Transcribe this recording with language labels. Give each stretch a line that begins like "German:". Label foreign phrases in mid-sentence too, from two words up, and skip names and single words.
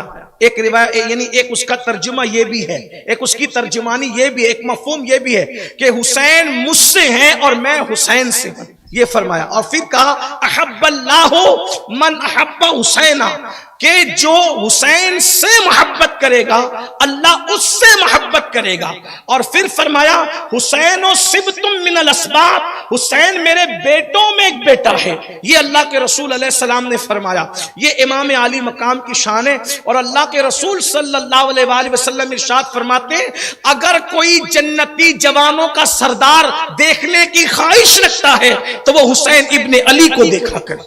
Urdu: ایک روایت یعنی ایک اس کا ترجمہ یہ بھی ہے، ایک اس کی ترجمانی یہ بھی ہے، ایک مفہوم یہ بھی ہے کہ حسین مجھ سے ہیں اور میں حسین سے ہوں، یہ فرمایا۔ اور پھر کہا
Arabic: احب اللہ من احب حسینہ،
Urdu: کہ جو حسین سے محبت کرے گا اللہ اس سے محبت کرے گا۔ اور پھر فرمایا
Arabic: حسین و سبتم من الاسباط،
Urdu: حسین میرے بیٹوں میں ایک بیٹا ہے، یہ اللہ کے رسول
Arabic: علیہ السلام
Urdu: نے فرمایا۔ یہ امام عالی مقام کی شان ہے، اور اللہ کے رسول
Arabic: صلی اللہ علیہ وآلہ وسلم
Urdu: ارشاد فرماتے ہیں اگر کوئی جنتی جوانوں کا سردار دیکھنے کی خواہش رکھتا ہے تو وہ حسین ابن علی کو دیکھا کرے۔